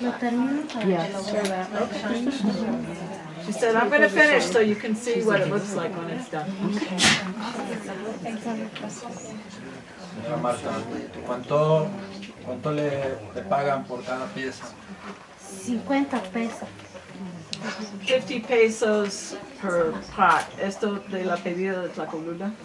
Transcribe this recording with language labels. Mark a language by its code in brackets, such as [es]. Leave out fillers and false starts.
[es] Lo termino para que lo vean. [en] She said, I'm gonna finish so you can see what it looks like when it's done. [es] Señora Marta, ¿cuánto le pagan por cada pieza? 50 pesos. [en] 50 pesos per pot. [es] Esto de la pedida de Tlacolula.